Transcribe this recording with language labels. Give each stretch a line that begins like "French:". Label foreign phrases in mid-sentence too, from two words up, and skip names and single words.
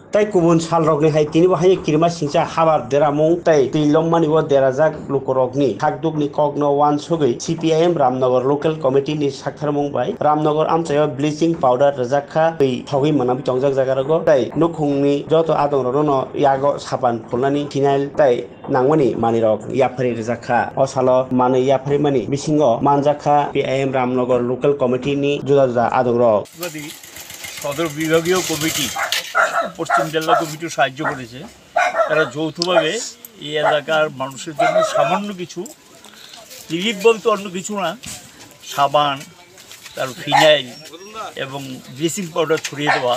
Kok Borok: তাই কুবুন সাল রগনি হাই তিনি হাই কিরমা সিংসা হাবার দেরামung তাই তিলংমানি ও দেরাজাক lukorokni hakdukni kokno wan sugui CPIM Ramnagar local committee ni sakharmung bai Ramnagar amchayo
English: bleaching powder
Kok Borok: rajakha bai thogui manam tongjak jagarago tai nukhungni joto adong rono yago sapan khulnani phenyl tai nangmani manirok yapari rajakha osalo mani yapari mani bisingo manjakha CPIM Ramnagar local committee ni juda juda adong rok
Bangla: সদর বিভাগীয় কমিটি পশ্চিম জেলা কমিটিও সাহায্য করেছে। তারা যৌথভাবে এই এলাকার মানুষের জন্য সামান্য কিছু রিলিফ বলতে অন্য কিছু না, সাবান, তার ফিনাইল এবং ব্লিচিং পাউডার ছড়িয়ে দেওয়া।